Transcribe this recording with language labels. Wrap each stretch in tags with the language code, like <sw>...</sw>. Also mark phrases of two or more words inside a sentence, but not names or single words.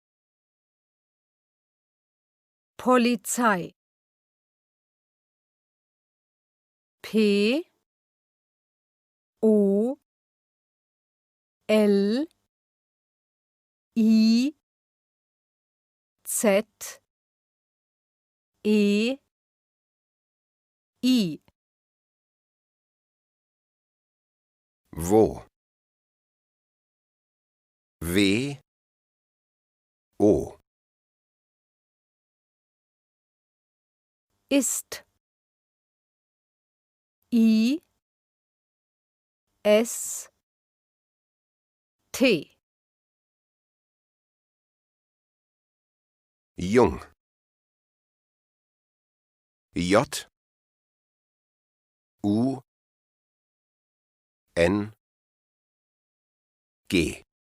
<de>Polizei P O L I Z E I Wo W O Ist I S T Jung J U N G</de>